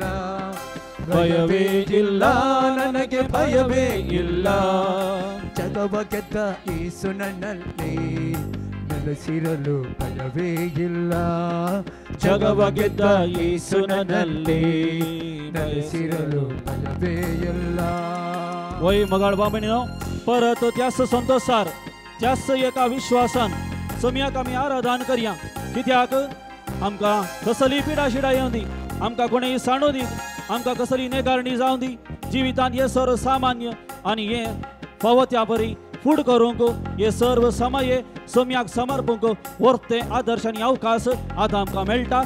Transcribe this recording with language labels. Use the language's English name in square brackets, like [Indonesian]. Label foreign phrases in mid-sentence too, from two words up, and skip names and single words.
[Kannada] ಭಯವೇ ಇಲ್ಲ ನನಗೆ, ಭಯವೇ ಇಲ್ಲ. ಜಗವ ಗೆದ್ದ ಯೇಸು ನನ್ನಲ್ಲಿ ನೆಲೆಸಿರಲು ಭಯವೇ ಇಲ್ಲ. ಜಗವ ಗೆದ್ದ ಯೇಸು ನನ್ನಲ್ಲಿ ನೆಲೆಸಿರಲು ಭಯವೇ ಇಲ್ಲ. [Konkani] वय मगाळ बामणीनो परत त्याच संतोषार त्याच एका विश्वासान सम्याक आमी आराधन करया. कित्याक आमकां कसली पिडा शिडा येवं दी, आमकां कोणेय साणू दी, आमकां कसली नेगारणी जावं दी. जिवितांत हे सर्व सामान्य आनी हे फावो त्या परी फूड करूंक हे सर्व समय सम्याक समर्पूंक वर्ते आदर्श आनी अवकाश आतां आमकां मेळटा.